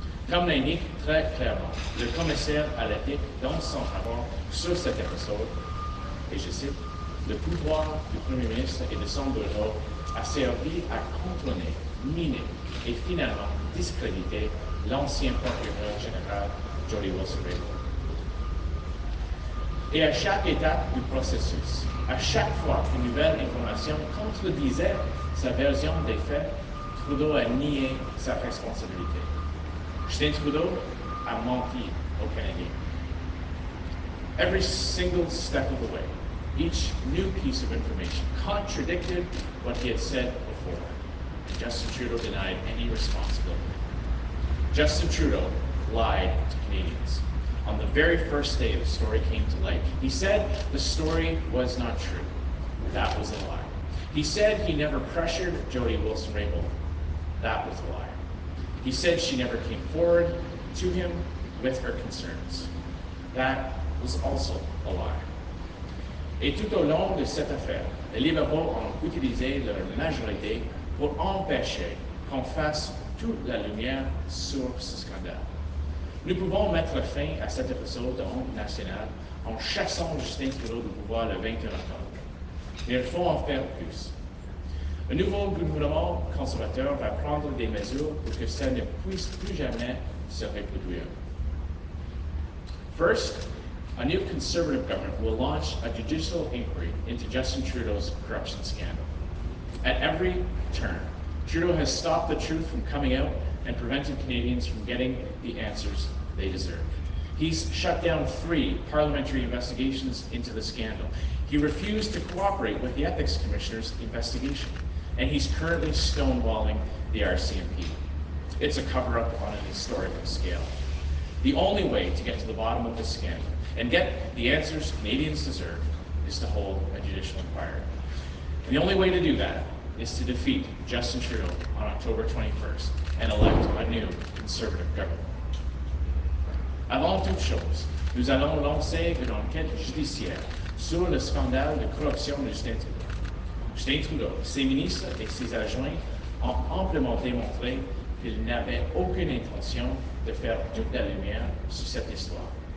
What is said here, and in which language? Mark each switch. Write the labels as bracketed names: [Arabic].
[French] Comme l'indique très clairement le commissaire à l'éthique dans son rapport sur cet épisode, et je cite, le pouvoir du Premier ministre et de son bureau a servi à contourner, miner et finalement discréditer l'ancien procureur général Jody Wilson-Raybould. Et à chaque étape du processus, à chaque fois qu'une nouvelle information contredisait sa version des faits, Trudeau a nié sa responsabilité. Justin Trudeau a menti aux Canadiens. [English] Every single step of the way, each new piece of information contradicted what he had said before. Justin Trudeau denied any responsibility. Justin Trudeau lied to Canadians. On the very first day the story came to light, he said the story was not true. That was a lie. He said he never pressured Jody Wilson-Raybould. That was a lie. He said she never came forward to him with her concerns. That was also a lie. [French] Et tout au long de cette affaire, les libéraux ont utilisé leur majorité pour empêcher qu'on fasse toute la lumière sur ce scandale. Nous pouvons mettre fin à cet épisode de honte nationale en chassant Justin Trudeau du pouvoir le 21 octobre. Mais il faut en faire plus. Un nouveau gouvernement conservateur va prendre des mesures pour que ça ne puisse plus jamais se reproduire. [English] First, a new Conservative government will launch a judicial inquiry into Justin Trudeau's corruption scandal. At every turn, Trudeau has stopped the truth from coming out and prevented Canadians from getting the answers they deserve. He's shut down 3 parliamentary investigations into the scandal. He refused to cooperate with the Ethics Commissioner's investigation, and he's currently stonewalling the RCMP. It's a cover-up on an historical scale. The only way to get to the bottom of this scandal and get the answers Canadians deserve is to hold a judicial inquiry. And the only way to do that is to defeat Justin Trudeau on October 21st and elect a new Conservative government. [French] Avant toute chose, nous allons lancer une enquête judiciaire sur le scandale de corruption de Justin Trudeau. Justin Trudeau, ses ministres et ses adjoints ont amplement démontré qu'ils n'avaient aucune intention de faire toute la lumière sur cette histoire.